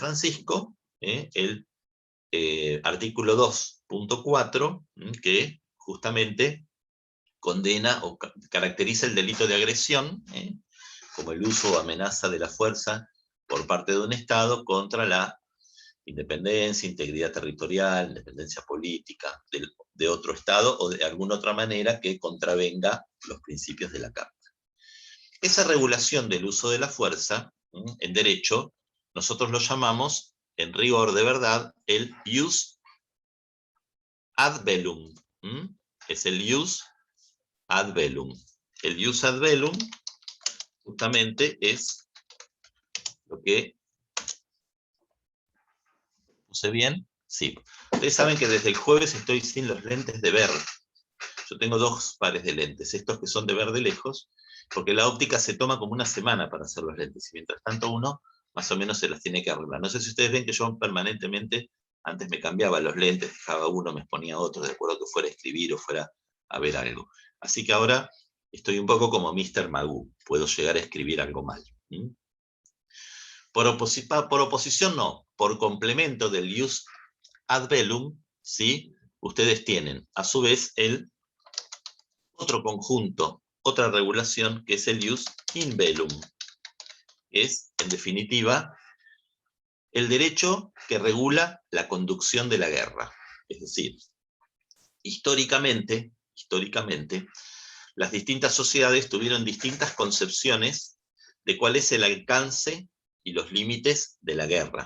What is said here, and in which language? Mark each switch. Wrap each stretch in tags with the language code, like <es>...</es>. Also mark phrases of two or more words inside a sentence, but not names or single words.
<es>Francisco, el artículo 2.4, que justamente condena o caracteriza el delito de agresión, como el uso o amenaza de la fuerza por parte de un Estado contra la independencia, integridad territorial, independencia política de otro Estado o de alguna otra manera que contravenga los principios de la Carta. Esa regulación del uso de la fuerza, en derecho, nosotros lo llamamos, en rigor de verdad, el</es> <la>ius ad bellum.</la> <es>Es el</es> <la>ius ad bellum.</la> <es>El</es> <la>ius ad bellum</la> <es>justamente es lo que... ¿Puse bien? Sí. Ustedes saben que desde el jueves estoy sin los lentes de ver. Yo tengo dos pares de lentes, estos que son de ver de lejos, porque la óptica se toma como una semana para hacer los lentes, y mientras tanto uno más o menos se las tiene que arreglar. No sé si ustedes ven que yo permanentemente, antes me cambiaba los lentes, dejaba uno, me ponía otro, de acuerdo que fuera a escribir o fuera a ver algo. Así que ahora estoy un poco como Mr. Magoo, puedo llegar a escribir algo mal. Por oposición no, por complemento del</es> <la>ius ad bellum,</la> <es>¿sí? Ustedes tienen a su vez el otro conjunto, otra regulación, que es el</es> <la>ius in bellum.</la> <es>Es, en definitiva, el derecho que regula la conducción de la guerra. Es decir, históricamente, las distintas sociedades tuvieron distintas concepciones de cuál es el alcance y los límites de la guerra.</es>